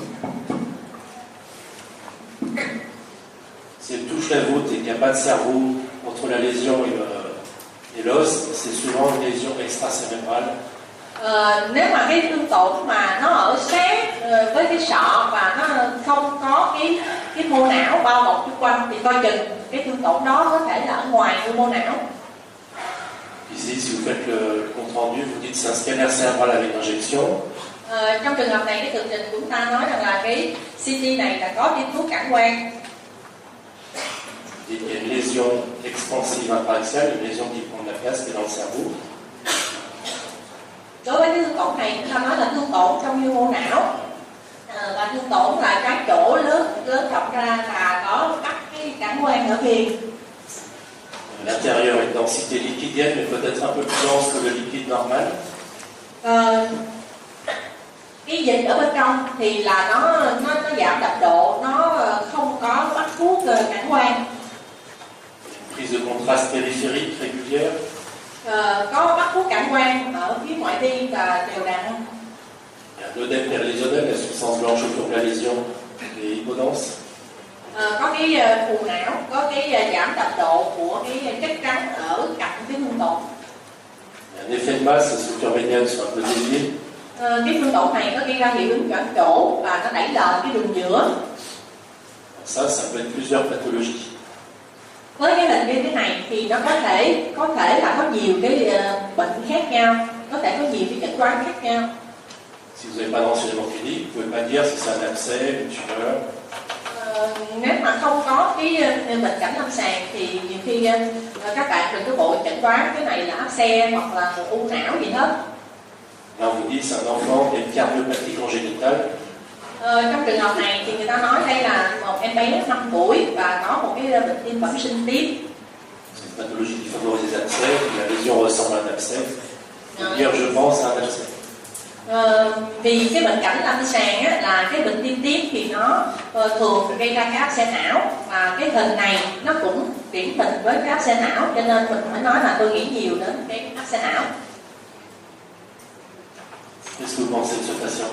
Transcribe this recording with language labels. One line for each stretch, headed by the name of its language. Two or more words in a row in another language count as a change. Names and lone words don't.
French: Si elle touche la voûte et qu'il n'y a pas de cerveau, entre la lésion et l'os, c'est souvent une lésion extracérébrale.
Vietnamese: Nếu mà cái thương tổn mà nó ở sát với cái sọ và nó không có cái mô não bao bọc xung quanh thì coi chừng cái thương tổn đó có thể là ở ngoài của mô não.
French: Ici, si vous faites le compte rendu, vous dites c'est un scanner cérébral avec injection.
Vietnamese: Trong trường hợp này cái tường trình của chúng ta nói rằng là cái CT này là có tiêm thuốc cản quang.
French: Il y a une lésion expansive intraaxiale, une lésion qui prend de la place qui est dans le cerveau.
Vietnamese: Đối với cái thương tổn này chúng ta nói là thương tổn trong nhu mô não, và thương tổn là cái chỗ lớn rộng ra là có các cái cản quang ở kia.
French: L'intérieur est densité liquidienne, mais peut-être un peu plus dense que le liquide normal.
Vietnamese: Cái dịch ở bên trong thì là nó giảm đậm độ, nó không có bắt thuốc cản quang.
French: Prise de contraste périphérique régulière.
Vietnamese: Có bắt thuốc cản quang ở phía ngoại vi và đều đặn.
French: L'œdème perlésionnel, la substance blanche autour de la lésion et hypodense.
Vietnamese: Có cái phù não, có cái giảm đậm độ của cái chất trắng ở cạnh cái thương tổn.
French: Un effet de masse, les structures médianes sont un peu déviées.
Vietnamese: Cái thương tổn này nó gây ra hiệu ứng chọn chỗ và nó đẩy lệch cái đường giữa.
French: Ça peut être plusieurs pathologies.
Vietnamese: Với cái hình như thế này thì nó có thể là có nhiều cái bệnh khác nhau, có thể có nhiều cái chẩn đoán khác nhau.
French: Si vous n'avez pas d'enseignement clinique, vous ne pouvez pas dire si c'est un abcès, une tumeur.
Vietnamese: Nếu mà không có cái bệnh cảnh lâm sàng thì nhiều khi các bạn đừng có vội chẩn đoán cái này là áp xe hoặc là một u não gì hết.
French: Là on vous dit c'est un enfant qui a une cardiopathie congénitale.
Vietnamese: Trong trường hợp này thì người ta nói đây là một em bé 5 tuổi và có một cái bệnh tim bẩm sinh tiếp.
French: C'est une pathologie qui favorise les abcès, la lésion ressemble à un abcès. Dire je pense à un abcès.
Vietnamese: Vì cái bệnh cảnh lâm sàng á, là cái bệnh tim tiếp thì nó thường gây ra cái áp xe não, và cái hình này nó cũng điển hình với cái áp xe não, cho nên mình phải nói là tôi nghĩ nhiều đến cái áp xe não.
French: Qu'est-ce que vous pensez de ce patient?